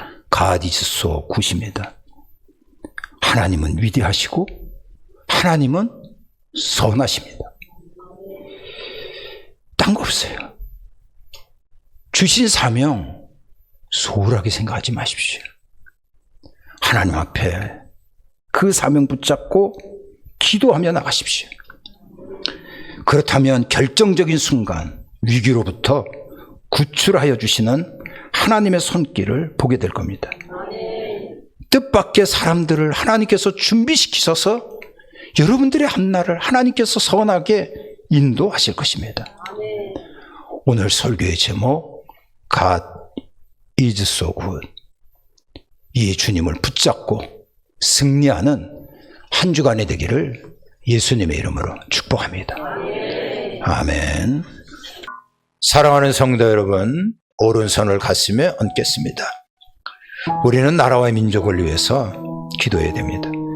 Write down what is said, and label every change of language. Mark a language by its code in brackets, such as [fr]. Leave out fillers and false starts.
[en] God is so good입니다. [ko] 하나님은 위대하시고 하나님은 선하십니다. 딴 거 없어요. 주신 사명 소홀하게 생각하지 마십시오. 하나님 앞에 그 사명 붙잡고 기도하며 나가십시오. 그렇다면 결정적인 순간 위기로부터 구출하여 주시는 하나님의 손길을 보게 될 겁니다. 뜻밖의 사람들을 하나님께서 준비시키셔서 여러분들의 앞날을 하나님께서 선하게 인도하실 것입니다. 오늘 설교의 제목 [en] God is so good. [ko] 이 주님을 붙잡고 승리하는 한 주간이 되기를 예수님의 이름으로 축복합니다. 아멘. 사랑하는 성도 여러분, 오른손을 가슴에 얹겠습니다. 우리는 나라와 민족을 위해서 기도해야 됩니다.